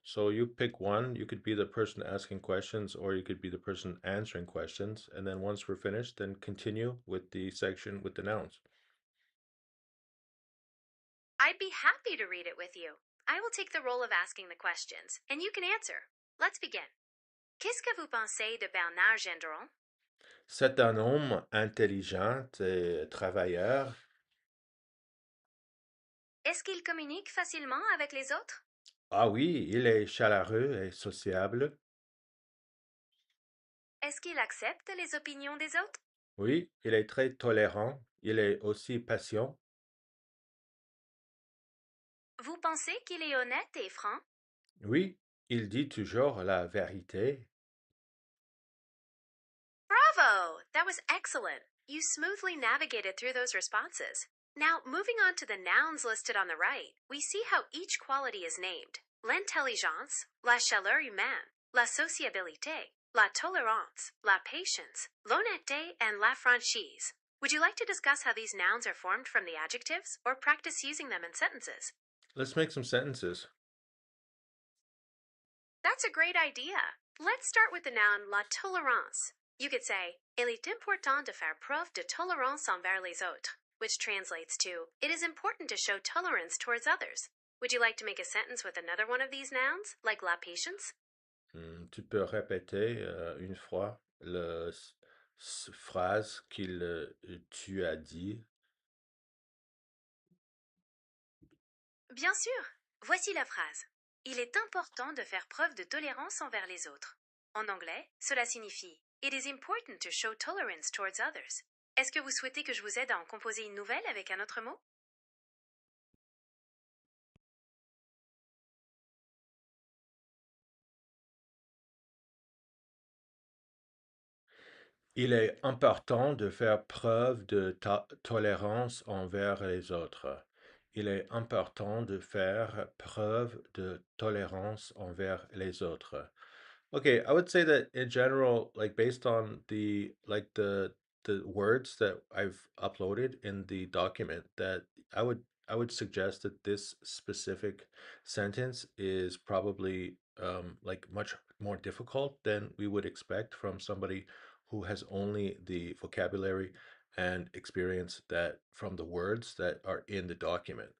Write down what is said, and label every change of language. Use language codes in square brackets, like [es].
[en] So you pick one, you could be the person asking questions or you could be the person answering questions, and then once we're finished, then continue with the section with the nouns. I'd be happy to read it with you. I will take the role of asking the questions, and you can answer. Let's begin. [fr] Qu'est-ce que vous pensez de Bernard Gendron? C'est un homme intelligent et travailleur. Est-ce qu'il communique facilement avec les autres? Ah oui, il est chaleureux et sociable. Est-ce qu'il accepte les opinions des autres? Oui, il est très tolérant. Il est aussi patient. Vous pensez qu'il est honnête et franc? Oui, il dit toujours la vérité. [en] Bravo! That was excellent. You smoothly navigated through those responses. Now, moving on to the nouns listed on the right, we see how each quality is named. [fr] L'intelligence, la chaleur humaine, la sociabilité, la tolérance, la patience, l'honnêteté, and la franchise. [en] Would you like to discuss how these nouns are formed from the adjectives, or practice using them in sentences? Let's make some sentences. That's a great idea. Let's start with the noun la tolérance. You could say, [fr] Il est important de faire preuve de tolérance envers les autres, [en] which translates to, It is important to show tolerance towards others. Would you like to make a sentence with another one of these nouns, like la patience? [fr] Tu peux répéter une fois la phrase qu'il tu as dit. Bien sûr. Voici la phrase. Il est important de faire preuve de tolérance envers les autres. En anglais, cela signifie [en] It is important to show tolerance towards others. [fr] Est-ce que vous souhaitez que je vous aide à en composer une nouvelle avec un autre mot? Il est important de faire preuve de tolérance envers les autres. Il est important de faire preuve de tolérance envers les autres. [en] Okay, I would say that in general, like based on the words that I've uploaded in the document, that I would suggest that this specific sentence is probably like much more difficult than we would expect from somebody who has only the vocabulary and experience that from the words that are in the document.